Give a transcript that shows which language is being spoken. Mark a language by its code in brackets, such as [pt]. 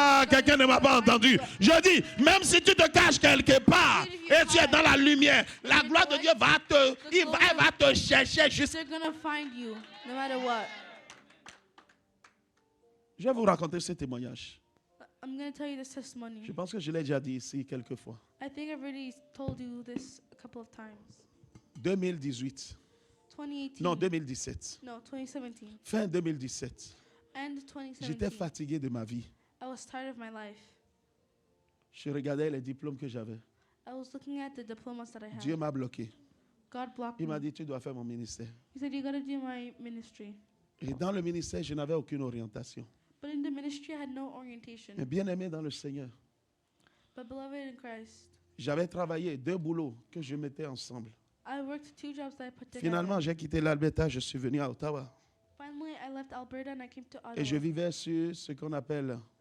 [fr] Quelqu'un ne m'a pas entendu. Je dis, même si tu te caches quelque part et tu es dans la lumière, la gloire de Dieu elle va te chercher jusqu'à... [en] they're gonna find you no matter what. [fr] Je vais vous raconter ce témoignage. [en] I'm gonna tell you this testimony. [fr] Je pense que je l'ai déjà dit ici quelques fois. [en] I think I've already told you this a couple of times. [fr] 2018. [en] 2018. [fr] Non, 2017. [en] No, 2017. [fr] Fin 2017. [en] And [fr] J'étais [en] 2017. [fr] fatigué de ma vie. [en] I was tired of my life. [fr] Je regardais les diplômes que j'avais. [en] I was looking at the diplomas that I had. [fr] Dieu m'a bloqué. [en] God blocked [fr] Il m'a [en] me. [fr] dit, tu dois faire mon ministère. [en] He said, you gotta do my ministry. [fr] Et dans le ministère, je n'avais aucune orientation. [en] But in the ministry, I had no orientation. [fr] Mais bien aimé dans le Seigneur. [en] But beloved in Christ, [fr] J'avais travaillé 2 boulots que je mettais ensemble. [en] I worked 2 jobs that I put together. [fr] Finalement, j'ai quitté l'Alberta, je suis venu à Ottawa. [en] Finally, I left Alberta and I came to Ottawa. [fr] Et je vivais sur ce qu'on appelle